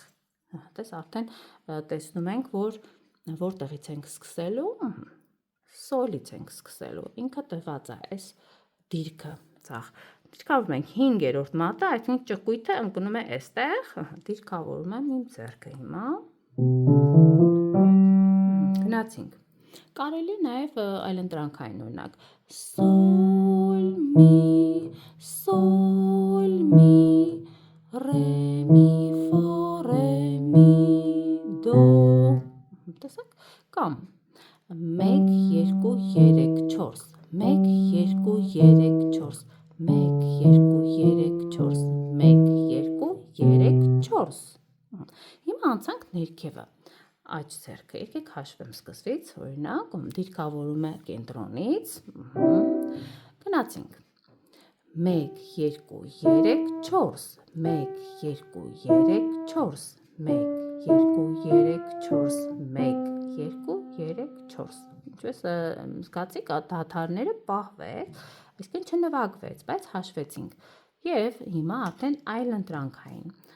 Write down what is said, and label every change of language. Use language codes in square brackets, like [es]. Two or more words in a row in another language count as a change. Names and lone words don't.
[hy] տես արդեն տեսնում ենք, որ որտեղից ենք սկսելու, սոլից ենք սկսելու, ինքը տված է այս դիրքը ձախ, դիրքավորում ենք 5-րդ մատը, այսինքն ճկույթը ընկնում է այստեղ, դիրքավորում եմ իմ ձեռքը հիմա, գնացինք, Կարելի է նաև այլընտրանքային օրինակ sol mi re mi fa re mi do տեսեք կամ 1 2 3 4 1 2 3 4 1 2 3 4 1 2 3 4 Հիմա անցանք ներքևը Աջ ձեռքը եկեք հաշվեմ սկզբից, օրինակ, դիրքավորում է կենտրոնից, գնացինք, 1, 2, 3, 4, 1, 2, 3, 4, 1, 2, 3, 4, 1, 2, 3, 4, ինչպես զգացիք, դադարները պահվեց, այսինքն չնվագվեց, բայց հաշվեցինք, և հիմա արդեն այլ ընտրանքային,